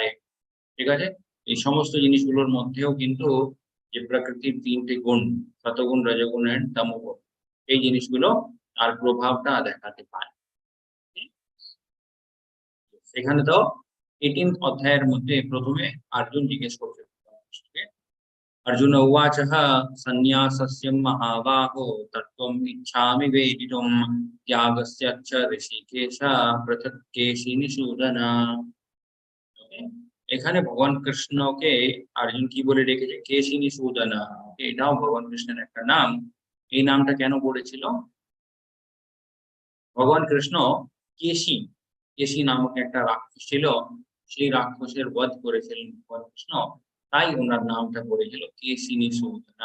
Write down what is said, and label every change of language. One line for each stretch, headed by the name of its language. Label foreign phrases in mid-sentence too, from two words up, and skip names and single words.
Bangla: ঠিক আছে, এই সমস্ত জিনিসগুলোর মধ্যেও কিন্তু যে প্রকৃতির তিনটে গুণ, সতগুণ, রজগুণ এন্ড তমগুণ, এই জিনিসগুলো তার প্রভাবটা দেখাতে পারে। সেখানে তো 18th অধ্যায়ের মধ্যে প্রথমে অর্জুন জিজ্ঞেস করছে,
Sanskrit: अर्जुन उवाच सन्न्यासस्य महाबाहो तत्त्वम् इच्छामि वेदितुम् त्यागस्य च ऋषिकेश पृथक् केशिनिषूदन।
Bangla: এখানে ভগবান কৃষ্ণকে অর্জুন কি বলে ডেকেছে? কেশিনিষূদন। এটাও ভগবান কৃষ্ণের একটা নাম। এই নামটা কেন পড়েছিল? ভগবান কৃষ্ণ কেশি, কেশি নামক একটা রাক্ষস ছিল, সেই রাক্ষসের বধ করেছিলেন ভগবান কৃষ্ণ, তাই ওনার নামটা পড়েছিল কেশিনিষূদন।